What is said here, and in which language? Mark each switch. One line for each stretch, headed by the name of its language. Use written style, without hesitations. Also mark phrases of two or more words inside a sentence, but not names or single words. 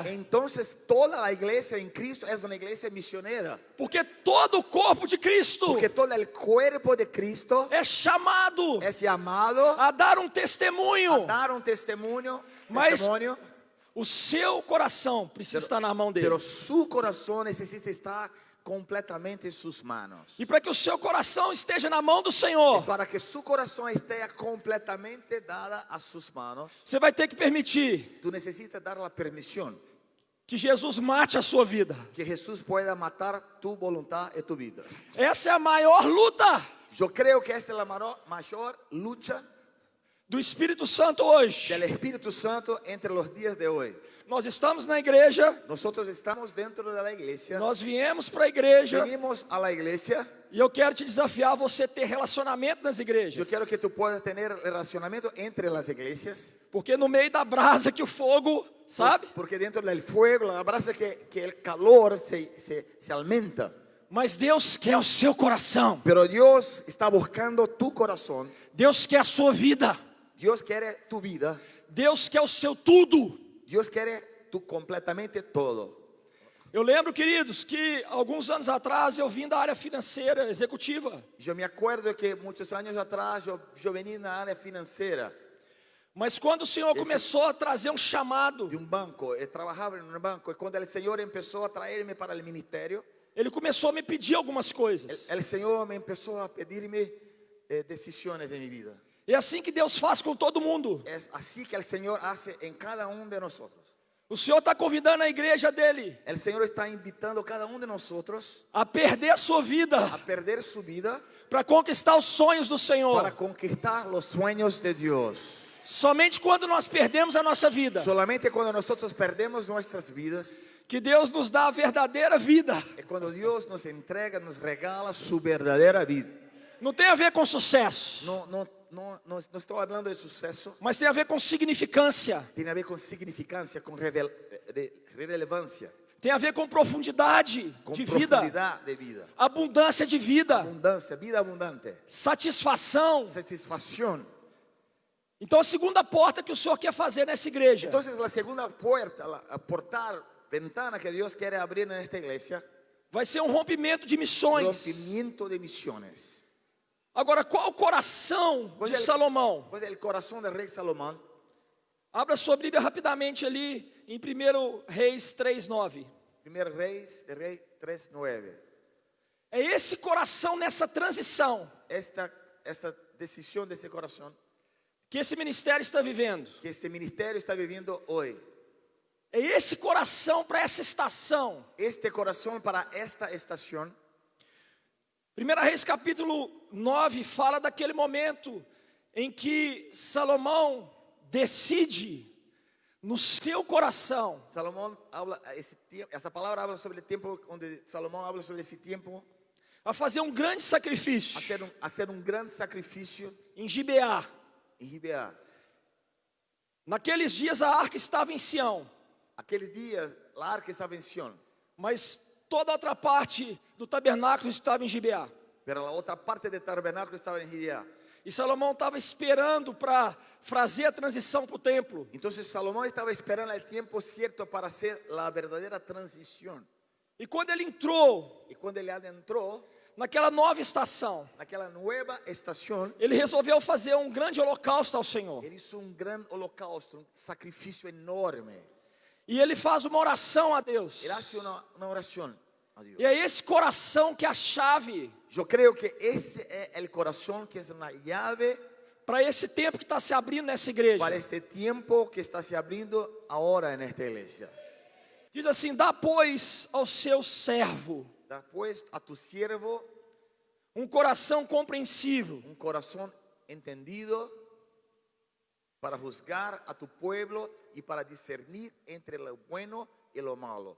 Spanish: Entonces toda la iglesia en Cristo es una iglesia misionera.
Portuguese: Porque todo o corpo de Cristo
Spanish: Porque todo el cuerpo de Cristo
Portuguese: é chamado
Spanish: es llamado
Portuguese: a dar um
Spanish: a
Portuguese: testemunho.
Spanish: dar un testimonio.
Portuguese: Mas
Spanish: testimonio,
Portuguese: o seu coração precisa estar na mão dele.
Spanish: pero su corazón necesita estar completamente en sus manos.
Portuguese: E para que o seu coração esteja na mão do
Spanish: Y
Portuguese: Senhor,
Spanish: para que su corazón esté completamente dada a sus manos,
Portuguese: você vai ter que permitir
Spanish: tú necesitas dar la permisión
Portuguese: que Jesus mate a sua vida.
Spanish: que Jesús pueda matar tu voluntad y tu vida.
Portuguese: Essa é a maior luta
Spanish: Yo creo que esta es la mayor lucha
Portuguese: do Espírito Santo hoje.
Spanish: del Espíritu Santo entre los días de hoy.
Portuguese: Nós estamos na igreja,
Spanish: Nosotros estamos dentro de la iglesia,
Portuguese: nós viemos para a igreja
Spanish: venimos a la iglesia.
Portuguese: e eu quero te desafiar a você ter relacionamento nas
Spanish: Yo
Portuguese: igrejas.
Spanish: quiero que tú puedas tener relacionamiento entre las iglesias,
Portuguese: Porque no meio da brasa que o fogo, sabe?
Spanish: porque dentro del fuego, la brasa que el calor se aumenta.
Portuguese: Mas Deus quer o seu coração.
Spanish: Pero Dios está buscando tu corazón.
Portuguese: Deus quer a sua vida.
Spanish: Dios quiere tu vida.
Portuguese: Deus quer o seu tudo.
Spanish: Dios quiere tu completamente todo.
Portuguese: Eu lembro, queridos, que alguns anos atrás eu vim da área financeira executiva.
Spanish: Yo me acuerdo que muchos años atrás yo venía en la área financiera
Portuguese: Mas quando o Senhor começou a trazer um chamado,
Spanish: de un banco. Trabajaba en un banco y cuando el Señor empezó a traerme para el ministerio,
Portuguese: Ele começou a me pedir algumas coisas.
Spanish: el Señor me empezó a pedirme decisiones en mi vida.
Portuguese: É assim que Deus faz com todo mundo.
Spanish: Es así que el Señor hace en cada uno de nosotros.
Portuguese: O Senhor está convidando a igreja dele
Spanish: El Señor está invitando a cada uno de nosotros
Portuguese: a perder a sua
Spanish: a
Portuguese: vida
Spanish: perder su vida
Portuguese: para conquistar os sonhos do
Spanish: para
Portuguese: Senhor.
Spanish: conquistar los sueños de Dios.
Portuguese: Somente quando nós perdemos a nossa vida,
Spanish: Solamente cuando nosotros perdemos nuestras vidas,
Portuguese: que Deus nos dá a verdadeira vida.
Spanish: es cuando Dios nos entrega, nos regala su verdadera vida.
Portuguese: Não tem a ver com sucesso,
Spanish: no estoy hablando de suceso,
Portuguese: mas tem a ver com significância.
Spanish: tiene a ver con significancia, con relevancia,
Portuguese: Tem a ver com profundidade
Spanish: con
Portuguese: de vida,
Spanish: profundidad de vida,
Portuguese: abundância de vida,
Spanish: abundancia, vida abundante,
Portuguese: satisfação.
Spanish: satisfacción.
Portuguese: Então a segunda porta que o Senhor quer fazer nessa igreja
Spanish: Entonces la segunda puerta, la portal, ventana que Dios quiere abrir en esta iglesia,
Portuguese: vai ser um rompimento de missões.
Spanish: rompimiento de misiones.
Portuguese: Agora, qual o coração de Salomão?
Spanish: Pues el corazón del rey Salomón,
Portuguese: Abra sua Bíblia rapidamente ali em 1 Reis 3:9.
Spanish: 1 Reyes de Rey 3:9.
Portuguese: É esse coração nessa transição
Spanish: Esta decisión de ese corazón
Portuguese: que esse ministério está vivendo.
Spanish: que este ministerio está viviendo hoy.
Portuguese: É esse coração para essa estação.
Spanish: Este corazón para esta estación.
Portuguese: 1 Reis capítulo 9 fala daquele momento em que Salomão decide no seu coração
Spanish: Salomón habla, esa palabra habla sobre el tiempo donde Salomón habla sobre ese tiempo,
Portuguese: a fazer um grande sacrifício
Spanish: hacer un gran sacrificio
Portuguese: em Gibeá.
Spanish: en Gibeá.
Portuguese: Naqueles dias a arca estava em Sião,
Spanish: Aquel día la arca estaba en Sión,
Portuguese: mas toda a outra parte do tabernáculo estava em Gibeá.
Spanish: pero la otra parte del tabernáculo estaba en Gibeá.
Portuguese: E Salomão estava esperando para fazer a transição para o templo.
Spanish: Entonces Salomón estaba esperando el tiempo cierto para hacer la verdadera transición.
Portuguese: E quando ele entrou
Spanish: Y cuando él adentró
Portuguese: naquela nova estação,
Spanish: aquella nueva estación,
Portuguese: ele resolveu fazer um grande holocausto ao Senhor.
Spanish: él hizo un gran holocausto, un sacrificio enorme.
Portuguese: E ele faz uma oração a Deus.
Spanish: Él hace una oración a Dios.
Portuguese: E é esse coração que é a chave
Spanish: Yo creo que ese es el corazón que es una llave
Portuguese: para esse tempo que está se abrindo nessa igreja.
Spanish: para este tiempo que está se abriendo ahora en esta iglesia.
Portuguese: Diz assim: dá pois ao seu servo
Spanish: Da pues a tu siervo
Portuguese: um coração compreensível,
Spanish: un corazón entendido para juzgar a tu pueblo y para discernir entre lo bueno y lo malo.